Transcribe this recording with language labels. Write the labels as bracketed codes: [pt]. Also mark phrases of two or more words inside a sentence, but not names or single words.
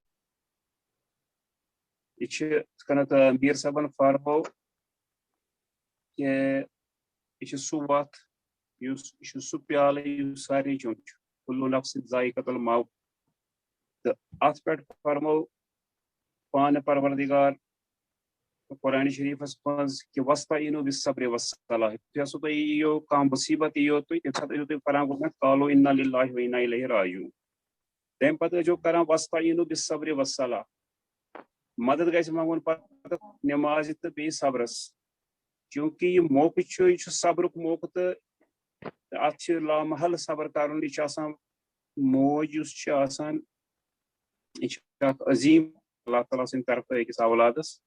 [ks] یہِ چھِ یِتھ کٔنٮ۪تھ میٖر صٲبن فرمو کہِ یہِ چھِ سُہ وتھ یہِ چھُ سُہ پیالہٕ یُس سارنٕے چیوٚن چھُ [ar] کُلُّ نفسٍ ذائقۃ الموت [ks] تہٕ اتھ پٮ۪ٹھ فرمو پانہٕ پروردگار قرآن شریفس مز کہ [ar] وستعینوا بالصبر والصلاۃ [ks] یُتھُے ہسا تۄہہِ یِیو کانٛہہ مُصیٖبت یِیو تُہۍ تمہِ ساتہٕ ٲسِو تُہۍ پران گۄڈنٮ۪تھ [ar] قالوا اِنّا لِلّٰهِ وَإِنّا إِلَيْهِ راجعوٗن [ks] تمہِ پتہٕ ٲسۍزیو کران [ar] وستعینوا بالصبر والصلاۃ [ks] مدد گژھِ منٛگُن پتہٕ نٮ۪مازِ تہٕ بیٚیہِ صبرس چوٗنٛکہِ یہِ موقعہٕ چھُ یہِ چھُ صبرُک موقعہٕ تہٕ اتھ چھِ لامحل صبر کرُن یہِ چھُ آسان موج یُس چھِ آسان یہِ چھِ اکھ عظیٖم اللہ تعالیٰ سٕنٛدِ طرفہٕ أکِس اولادس